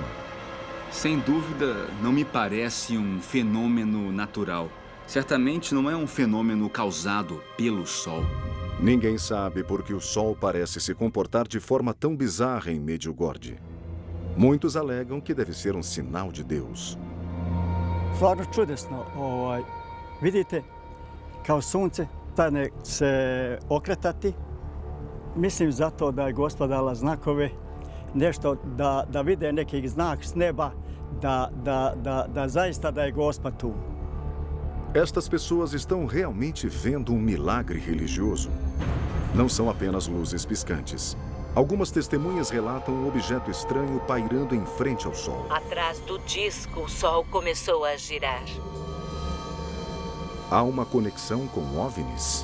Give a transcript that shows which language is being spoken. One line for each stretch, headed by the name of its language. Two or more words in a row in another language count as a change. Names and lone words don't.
Portuguese: Sem dúvida, não me parece um fenômeno natural. Certamente não é um fenômeno causado pelo Sol. Ninguém sabe por que o Sol parece se comportar de forma tão bizarra em Medjugorje. Muitos alegam que deve ser um sinal de Deus.
Croatian: Stvarno čudesno. Vidite, kao sunce stane se okretati. Mislim zato da je Gospod dala znakove, nešto da vide neki znak s neba, da zaista da je Gospod tu.
Portuguese: Estas pessoas estão realmente vendo um milagre religioso. Não são apenas luzes piscantes. Algumas testemunhas relatam um objeto estranho pairando em frente ao Sol. Atrás do disco, o Sol começou a girar. Há uma conexão com OVNIs?